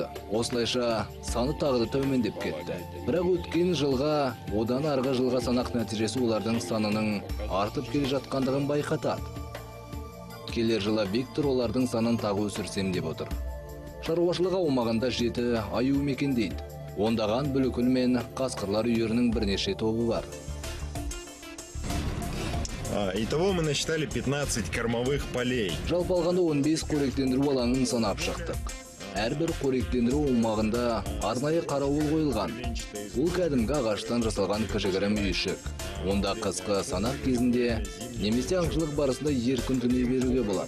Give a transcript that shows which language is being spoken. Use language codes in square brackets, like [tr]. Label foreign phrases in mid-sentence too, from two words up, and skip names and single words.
[kk] Осылайша саны тағы да төмендеп кетті. Бірақ өткен жылға, одан арғы жылға санақ нәтижесі олардың санының артып келе жатқандығын байқатады. Келер жылы Виктор олардың санын тағы өсірсем деп отыр. Шаруашылық аумағында 7 аю мекендейді. Ондаған бүлікіл мен қасқырлар үйірінің бірнеше тобы бар. [ru] Итого мы насчитали 15 кормовых полей. [kk] Жалпы алғанда 15 қоректендіру алаңын санап шықтық. Әрбір қоректендіру аумағында арнайы қарауыл қойылған. Ол кәдімгі ағаштан жасалған кішігірім үйшік. Онда қысқы санақ кезінде немесе аңшылық барысында еркін түне беруге болады.